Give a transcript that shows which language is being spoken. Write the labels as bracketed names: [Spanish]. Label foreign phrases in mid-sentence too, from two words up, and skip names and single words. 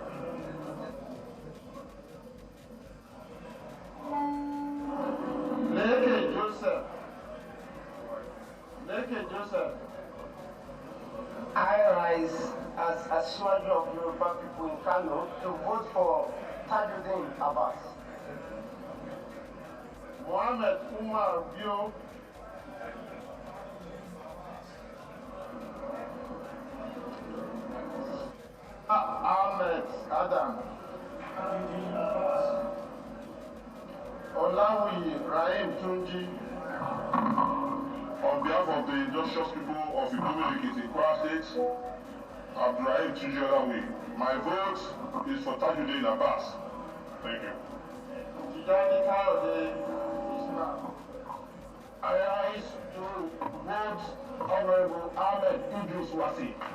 [English] Leke Joseph. Leke Joseph. I rise as a soldier of Yoruba people in Kano to vote for Tajuddin Abbas. Mohammed Umar Bio. Ahmed Adam. Olawi Rahim Tunji. On behalf of the industrious people of Idomiliki in Kwara State, Abdurrahim Tujolawe. My vote is for Tajuddin Abbas. Thank you. I rise to vote Honorable Ahmed Idris Wasi.